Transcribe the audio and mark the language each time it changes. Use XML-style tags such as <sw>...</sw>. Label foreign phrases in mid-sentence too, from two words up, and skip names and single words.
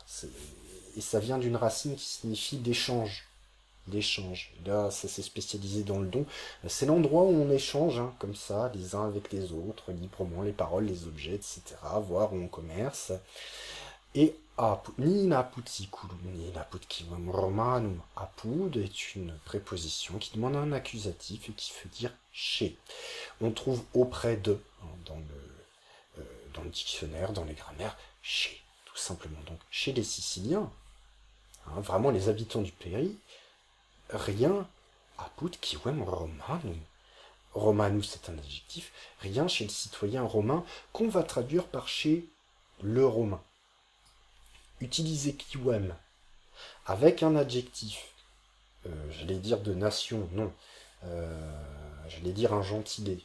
<fr>Et ça vient d'une racine qui signifie d'échange. D'échange. Là, ça s'est spécialisé dans le don. C'est l'endroit où on échange, hein, comme ça, les uns avec les autres, librement, les paroles, les objets, etc., voire où on commerce. Et ni</fr> <la>apud siculum,</la> <fr>ni</fr> <la>apud quivum romanum,</la> <fr>apud est une préposition qui demande un accusatif et qui veut dire chez. On trouve auprès de, hein, dans le dictionnaire, dans les grammaires, chez, tout simplement. Donc, chez les Siciliens, hein, vraiment les habitants du pays, rien</fr> <la>apud quivum romanum.</la> <fr>Romanus c'est un adjectif, rien chez le citoyen romain qu'on va traduire par chez le romain. Utiliser quivum avec un adjectif, j'allais dire de nation, non, j'allais dire un gentilé.</fr>